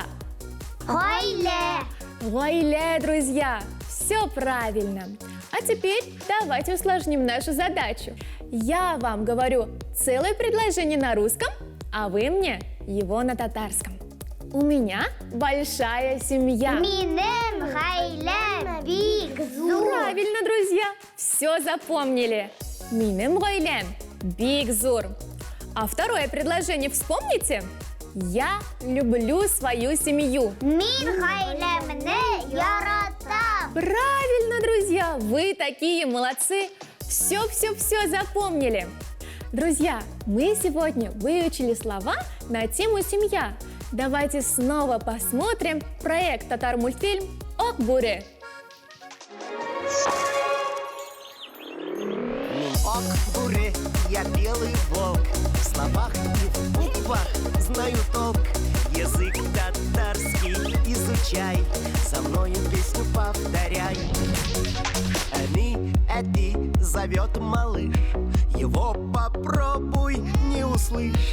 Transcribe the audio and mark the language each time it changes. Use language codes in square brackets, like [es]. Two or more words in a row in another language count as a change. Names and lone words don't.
[tt] Гаилә. Гаилә, [ru] друзья! Все правильно! А теперь давайте усложним нашу задачу. Я вам говорю целое предложение на русском, а вы мне его на татарском. У меня большая семья. [tt] Минем Гаилә бик зур. [ru] Правильно, друзья! Все запомнили. [tt] Минем Гаиләм бик зур. [ru] А второе предложение вспомните? Я люблю свою семью. [tt] Мин гаиләмне яратам. [ru] Правильно, друзья! Вы такие молодцы! Все запомнили. Друзья, мы сегодня выучили слова на тему «Семья». Давайте снова посмотрим проект татар-мультфильм «Ак Бүре». Ак Бүре, я белый волк, в словах и в буквах знаю толк. Язык татарский изучай, со мною песню повторяй. Эти зовет малыш, его попробуй не услышь.